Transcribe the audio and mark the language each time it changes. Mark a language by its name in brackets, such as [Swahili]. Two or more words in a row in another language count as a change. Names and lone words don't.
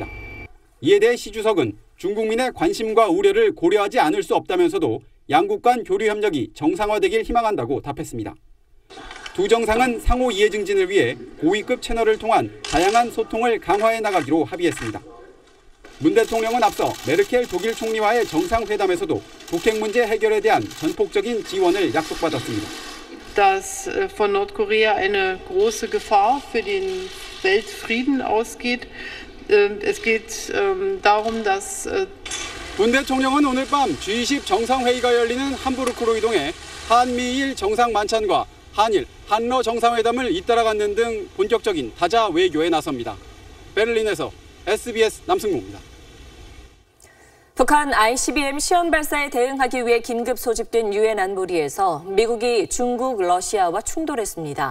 [Korean] 이에 대해 시 주석은 중국민의 관심과 우려를 고려하지 않을 수 없다면서도 양국 간 교류 협력이 정상화되길 희망한다고 답했습니다. 두 정상은 상호 이해 증진을 위해 고위급 채널을 통한 다양한 소통을 강화해 나가기로 합의했습니다. 문 대통령은 앞서 메르켈 독일 총리와의 정상회담에서도 북핵 문제 해결에 대한 전폭적인 지원을 약속받았습니다. [German] Dass von Nordkorea eine große Gefahr für den Weltfrieden ausgeht. Es geht darum, dass [Korean] 문 대통령은 오늘 밤 G20 정상회의가 열리는 함부르크로 이동해 한미일 정상 만찬과 한일, 한러 정상회담을 잇따라 갖는 등 본격적인 다자 외교에 나섭니다. 베를린에서 SBS 남승모입니다. 북한 ICBM 시험 발사에 대응하기 위해 긴급 소집된 유엔 안보리에서 미국이 중국, 러시아와 충돌했습니다.